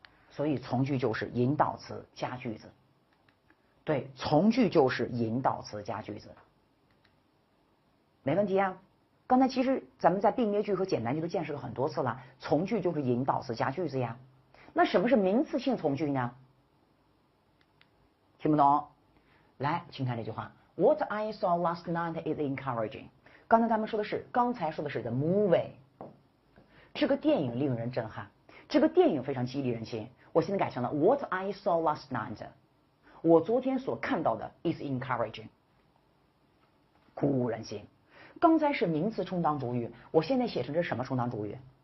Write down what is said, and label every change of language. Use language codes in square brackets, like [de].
[zh] 所以从句就是引导词加句子。对，从句就是引导词加句子，没问题啊。刚才其实咱们在并列句和简单句都见识了很多次了，从句就是引导词加句子呀。那什么是名词性从句呢？听不懂？ [en] 来，请看这句话 ：What I saw last night is encouraging。 [zh] 刚才说的是 the movie，这个电影令人震撼，这个电影非常激励人心。我现在改成了 What I saw last night，我昨天所看到的 is encouraging，鼓舞人心。刚才是名词充当主语，我现在写成这是什么充当主语？